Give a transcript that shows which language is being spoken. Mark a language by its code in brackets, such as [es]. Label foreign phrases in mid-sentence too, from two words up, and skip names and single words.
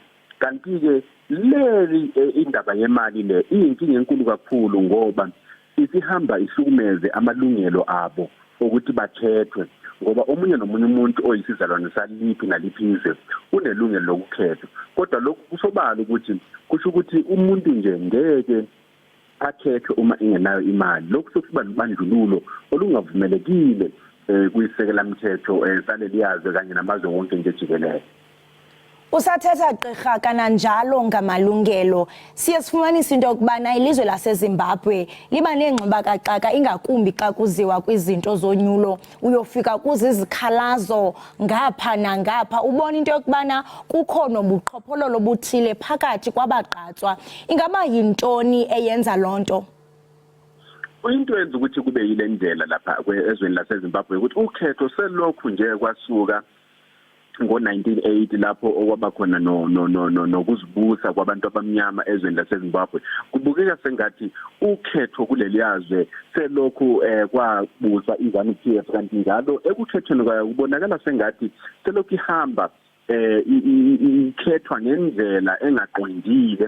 [zu] Kanti ke leli indaba yemali le iyinkinga enkulu kakhulu ngoba isihamba ihlukumeze amalungelo abo ukuthi bakhethwe ngoba omunye nomunye umuntu oyisizalwane saliphi naliphi izwe unelungelo lokukhetha. Kodwa lokhu kusobala ukuthi kusho ukuthi umuntu nje ngeke akhethe uma ingenayo imali. Lokhu sokuba libandlululo olungavumelekile kuyisekela mthetho saleli yazwe kanye namazwe wonke nje jikelele. [xh] Usathetha gqirha kananjalo ngamalungelo. Siye sifumanisa into yokubana ilizwe laseZimbabwe liba nengxibakaxaka ingakumbi xa kuziwa kwizinto zonyulo. Uyofika kuzizikhalazo ngapha nangapha ubona into yokubana kukho nobuqhophololo buthile phakathi kwabagqatswa. Ingaba yintoni eyenza lonto? [zu] Into yenza ukuthi kube yile ndlela lapha ezweni laseZimbabwe ukuthi ukhetho selokhu nje kwasuka ngo-1980 lapho okwaba khona nokuzibusa kwabantu abamnyama ezweni laseZimbabwe. Kubukeka sengathi ukhetho kuleli yazwe selokhu kwabuswa iZANU-PF kanti njalo ekukhethweni kwayo kubonakala sengathi selokhu ihamba ikhethwa ngendlela engaqondile.